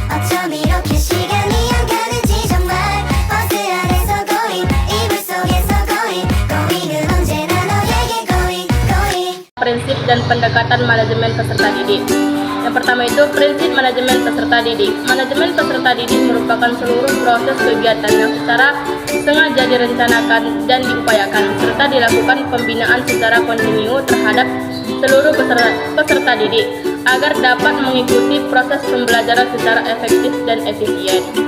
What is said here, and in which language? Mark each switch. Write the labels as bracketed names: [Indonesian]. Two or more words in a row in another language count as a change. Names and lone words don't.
[Korean] 어쩜 이렇게 시간이 안 가는지 정말 버스 안에서 고잉 이불 속에서 고잉은 언제나 너에게 고잉. [Indonesian] Prinsip dan pendekatan manajemen peserta didik. Yang pertama itu prinsip manajemen peserta didik. Manajemen peserta didik merupakan seluruh proses kegiatan yang secara sengaja direncanakan dan diupayakan, serta dilakukan pembinaan secara kontinu terhadap seluruh peserta didik agar dapat mengikuti proses pembelajaran secara efektif dan efisien.